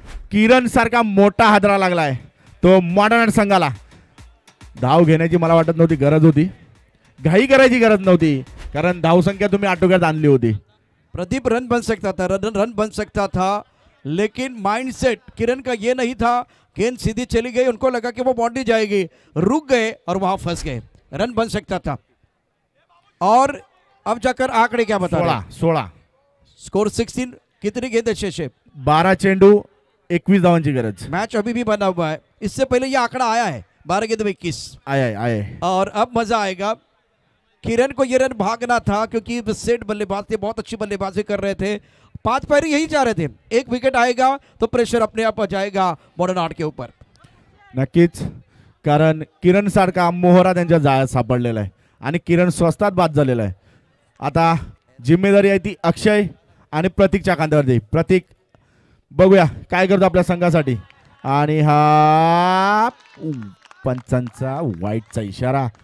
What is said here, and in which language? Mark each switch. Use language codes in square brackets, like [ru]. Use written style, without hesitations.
[mr] किरण सारखा मोठा हादरा लागलाय तो मॉडर्न संघाला. धाव घेण्याची मला वाटत नव्हती गरज होती, घाई करायची गरज नव्हती, कारण धावसंख्या तुम्ही आटोक्यात आणली होती. [hi] प्रदीप रन बन सकता था, रन बन सकता था, लेकिन माइंडसेट किरण का ये नहीं था. गेंद सीधी चली गई, उनको लगा कि वो बाउंड्री जाएगी, रुक गए और वहां फंस गए. रन बन सकता था. और अब जाकर आंकड़े क्या बता रहे हैं? 16 स्कोर 16. कितनी गेंदें शेष है? [mr] 12 चेंडू 21 धावांची गरज. [hi] मैच अभी भी बना हुआ है. इससे पहले ये आंकड़ा आया है 12 गेंद में 21. आए और अब मजा आएगा. किरण को ये रन भागना था क्योंकि सेट बल्लेबाज थे, बहुत अच्छी बल्लेबाजी कर रहे थे. 5 पैरी यही चाह रहे थे. एक विकेट आएगा तो प्रेशर अपने आप आ जाएगा मॉडर्न आर्ट के ऊपर. [mr] नक्कीच, कारण किरण सारखा मोहरा त्यांच्या जाळ्यात सापडलेला आहे आणि किरण स्वस्तात बाद झालेला आहे. आता जिम्मेदारी आहे ती अक्षय आणि प्रतीकच्या खांद्यावर जाईल. प्रतीक बघूया काय करतो आपल्या संघासाठी. आणि हा पंचांचा वाईटचा इशारा.